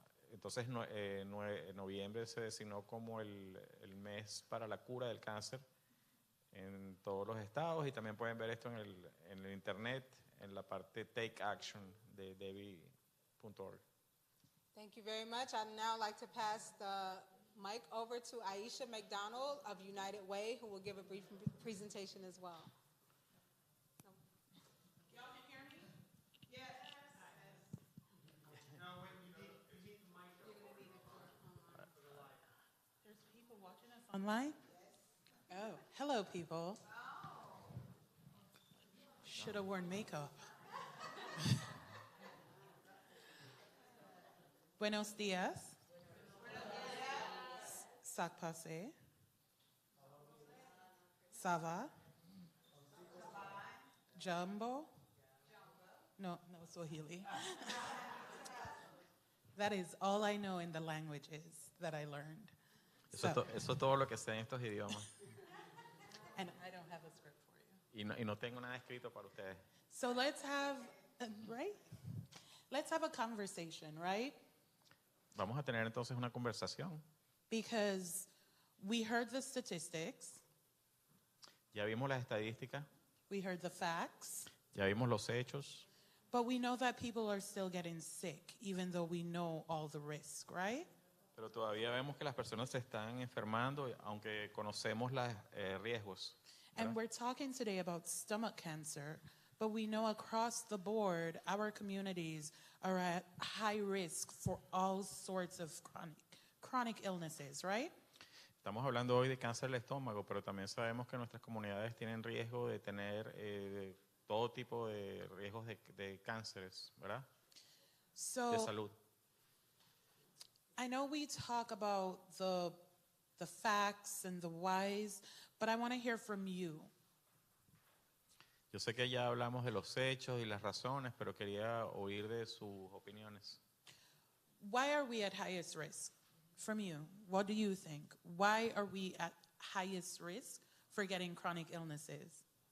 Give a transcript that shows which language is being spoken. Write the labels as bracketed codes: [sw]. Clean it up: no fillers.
[es] Entonces, noviembre se designó como el mes para la cura del cáncer en todos los estados, y también pueden ver esto en el internet, en la parte Take Action de debbie.org. [en] Thank you very much. I'd now like to pass the mic over to Aisha McDonald of United Way, who will give a brief presentation as well. Y'all can hear me? Yes. Online? Oh, hello, people. Should have worn makeup. [es] Buenos días. [fr] Sac passé. Ça va? [en] Jumbo? No, Swahili. That is all I know in the languages that I learned. [es] Eso es todo lo que sé en estos idiomas. [en] And I don't have a script for you. [es] Y no tengo nada escrito para ustedes. [en] So let's have, right? Let's have a conversation, right? [es] Vamos a tener entonces una conversación. [en] Because we heard the statistics, [es] Ya vimos las estadísticas, [en] we heard the facts, [es] ya vimos los hechos, [en] but we know that people are still getting sick, even though we know all the risk, right? [es] pero todavía vemos que las personas se están enfermando, aunque conocemos los riesgos. [en] And we're talking today about stomach cancer, but we know across the board our communities are at high risk for all sorts of chronic illnesses, right? [es] Estamos hablando hoy de cáncer del estómago, pero también sabemos que nuestras comunidades tienen riesgo de tener todo tipo de riesgos de cánceres, ¿verdad? [en] So, [es] de salud. [en] I know we talk about the facts and the whys, but I want to hear from you. [es] Yo sé que ya hablamos de los hechos y las razones, pero quería oír de sus opiniones. [en] Why are we at highest risk? From you, what do you think? Why are we at highest risk for getting chronic illnesses?